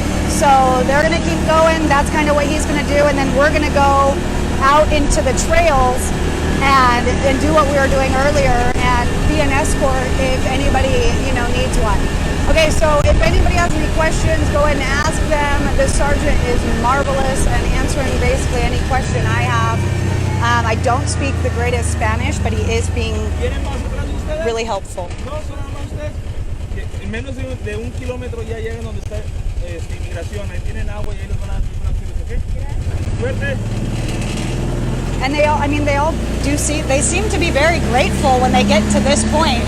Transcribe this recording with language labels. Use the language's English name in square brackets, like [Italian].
[English] So they're gonna keep going, that's kind of what he's gonna do, and then we're gonna go out into the trails and do what we were doing earlier and be an escort if anybody, you know, needs one. Okay, so if anybody has any questions, go ahead and ask them. The sergeant is marvelous and answering basically any question I have. I don't speak the greatest Spanish, but he is being really helpful. [Spanish] En menos de un kilómetro ya llegan donde está inmigración. Ahí tienen agua y ahí les van a dar acciones, ¿ok? Suerte. [English] And they all, I mean, they all do they seem to be very grateful when they get to this point.